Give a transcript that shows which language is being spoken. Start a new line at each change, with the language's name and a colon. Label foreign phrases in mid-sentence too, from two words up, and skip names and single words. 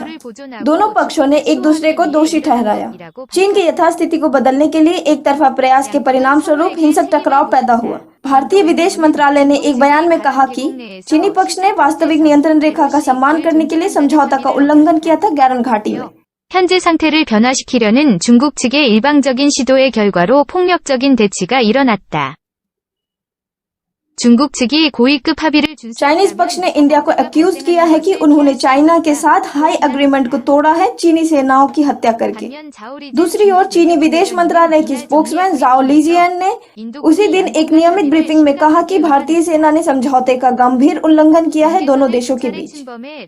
Hindi: दोनों पक्षों ने एक दूसरे को दोषी ठहराया। चीन की यथास्थिति को बदलने के लिए एक तरफा प्रयास के परिणाम स्वरूप हिंसक टकराव पैदा हुआ। भारतीय विदेश मंत्रालय ने एक बयान में कहा कि चीनी पक्ष ने वास्तविक नियंत्रण रेखा का सम्मान करने के लिए समझौता का उल्लंघन किया था गैरन घाटी में।
Korean: 현재 상태를 변화시키려는 중국 측의 일방적인 시도의 결과로 폭력적인 대치가 일어났다. 중국 측이 고위급 합의를
Hindi: चाइनीज पक्ष ने इंडिया को एक्यूज किया है कि उन्होंने चाइना के साथ
English: high agreement
Hindi: को तोड़ा है, चीनी सेनाओं की हत्या करके। दूसरी ओर चीनी विदेश मंत्रालय की स्पोक्समैन जाओ लीजियन ने उसी दिन एक नियमित ब्रीफिंग में कहा कि भारतीय सेना ने समझौते का गंभीर उल्लंघन किया है दोनों देशों के बीच।